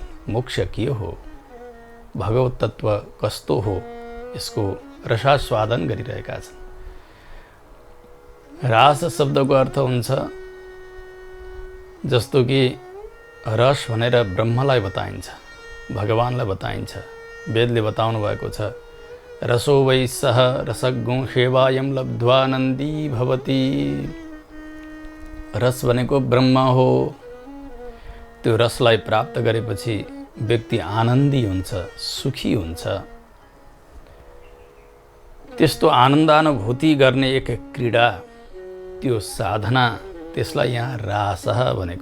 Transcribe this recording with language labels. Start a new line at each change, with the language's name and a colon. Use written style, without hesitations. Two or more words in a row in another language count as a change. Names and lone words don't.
Nepali: मोक्ष के हो, भगवत तत्त्व कस्तो हो, यसको रसास्वादन गरिरहेका छन्। रास शब्दको अर्थ हुन्छ जस्तो कि रस भनेर ब्रह्मलाई बताइन्छ, भगवानलाई बताइन्छ। वेदले बताउनु भएको छ,
Sanskrit: रसो वै सह रसज्ञो सेवायं लब्ध्वा नन्दी भवति।
Nepali: रस भनेको ब्रह्म हो। त्यो रसलाई प्राप्त गरेपछि व्यक्ति आनन्दी हुन्छ, सुखी हुन्छ। त्यस्तो आनन्दानुभूति गर्ने एक क्रीडा, त्यो साधना, त्यसलाई यहाँ रासः भनेको।